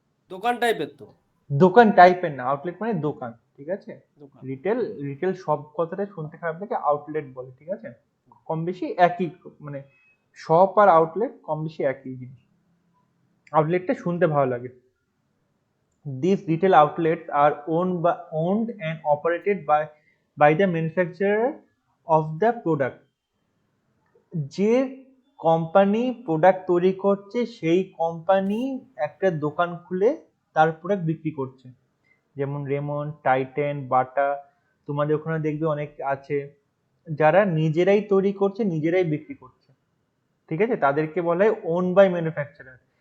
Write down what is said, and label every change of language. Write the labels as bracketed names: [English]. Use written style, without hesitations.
[Bangla] দোকান টাইপের তো। দোকান টাইপের না, আউটলেট মানে দোকান, ঠিক আছে? দোকান। রিটেল, রিটেল সব কথাটা শুনতে খারাপ লাগে, আউটলেট বলে, ঠিক আছে? কম বেশি একই, মানে শপ আর আউটলেট কম বেশি একই জিনিস। আউটলেটটা শুনতে ভালো লাগে। [English] These retail outlets are owned and operated by the manufacturer of the product. [Bangla] যে কোম্পানি প্রোডাক্ট তৈরি করছে সেই কোম্পানি একটা দোকান খুলে তার প্রোডাক্ট বিক্রি করছে, যেমন রেমন, টাইটেন, বাটা। তোমাদের ওখানে দেখবে অনেক আছে যারা নিজেরাই তৈরি করছে, নিজেরাই বিক্রি করছে, ঠিক আছে, তাদেরকে বলা হয় ওন বাই ম্যানুফ্যাকচারার।